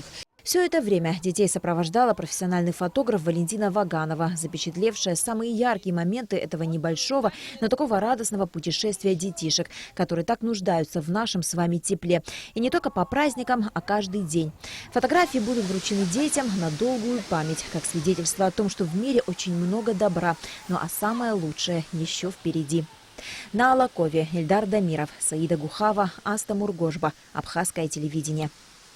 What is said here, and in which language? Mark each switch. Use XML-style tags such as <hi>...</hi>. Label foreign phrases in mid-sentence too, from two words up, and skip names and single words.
<ru>Все это время детей сопровождала профессиональный фотограф Валентина Ваганова, запечатлевшая самые яркие моменты этого небольшого, но такого радостного путешествия детишек, которые так нуждаются в нашем с вами тепле. И не только по праздникам, а каждый день. Фотографии будут вручены детям на долгую память, как свидетельство о том, что в мире очень много добра, а самое лучшее еще впереди. На Алакове Эльдар Дамиров, Саида Гухава, Аста Мургожба. Абхазское телевидение.</ru>